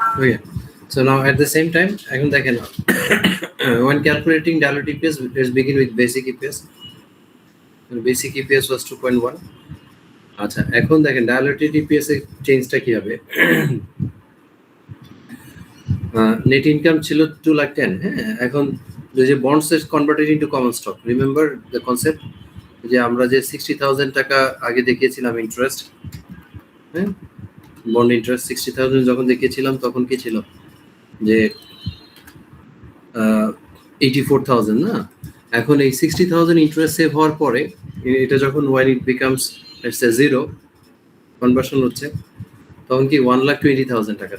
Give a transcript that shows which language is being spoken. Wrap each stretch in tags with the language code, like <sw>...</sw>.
<en>Okay. So now at the same time,</en> <bn>এখন দেখেন</bn> <en>when calculating diluted EPS, let's begin with basic EPS. Basic EPS was 2.1.</en> <bn>আচ্ছা, এখন দেখেন diluted EPS এর চেঞ্জটা কি হবে? নেট ইনকাম ছিল 2,10,000, হ্যাঁ?</bn> <en>এখন যে bonds is converted into common stock. Remember the concept?</en> <bn>যে আমরা যে 60,000 টাকা আগে দেখিয়েছিলাম ইন্টারেস্ট, হ্যাঁ? বন্ড ইন্টারেস্ট 60,000 যখন দেখিয়েছিলাম তখন কি ছিল? যে 84,000 না? এখন এই 60,000 ইন্টারেস্ট সেভ হওয়ার পরে এটা যখন</bn> <en>when it becomes let's say</en> <bn>0 conversion হচ্ছে তখন কি 1,20,000 টাকা।</bn>